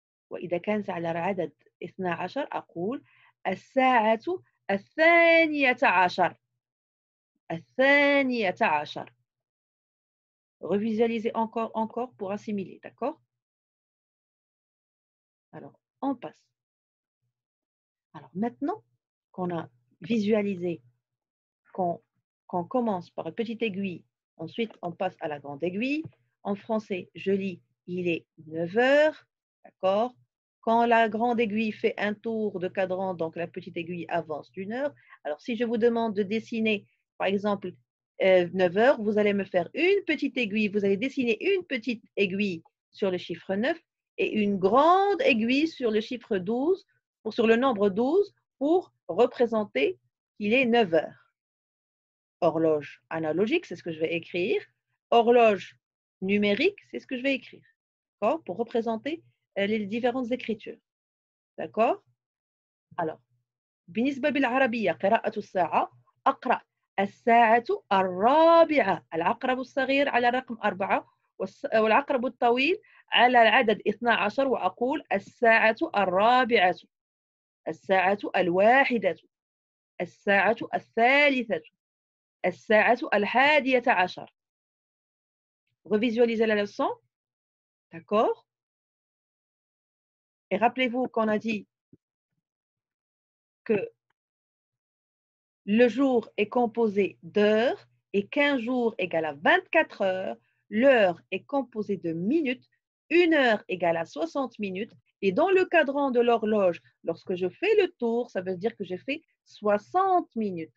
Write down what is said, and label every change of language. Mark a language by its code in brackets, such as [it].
[ar] وإذا كانت على العدد 12 أقول الساعة 12. 12. [fr] Revisualisez encore pour assimiler, d'accord? Alors, on passe. Alors maintenant qu'on a visualisé qu'on commence par une petite aiguille, ensuite on passe à la grande aiguille. En français, je lis, il est 9 heures, d'accord? Quand la grande aiguille fait un tour de cadran, donc la petite aiguille avance d'une heure. Alors si je vous demande de dessiner, par exemple, 9 heures, vous allez me faire une petite aiguille, vous allez dessiner une petite aiguille sur le chiffre 9 et une grande aiguille sur le chiffre 12, ou sur le nombre 12, pour représenter qu'il est 9 heures. Horloge analogique, c'est ce que je vais écrire. Horloge numérique, c'est ce que je vais écrire. D'accord? Pour représenter les différentes écritures. D'accord? [ar] Alors, بالنسبة بالعربية قراءة الساعة أقرأ الساعة الرابعة العقرب الصغير على رقم 4 والعقرب الطويل على العدد 12 وأقول الساعة الرابعة الساعة الواحدة الساعة الثالثة الساعة الحادية عشر. [fr] Revisualisez la leçon, d'accord? Et rappelez-vous qu'on a dit que le jour est composé d'heures et qu'un jour égale à 24 heures, l'heure est composée de minutes, une heure égale à 60 minutes, et dans le cadran de l'horloge, lorsque je fais le tour, ça veut dire que j'ai fait 60 minutes.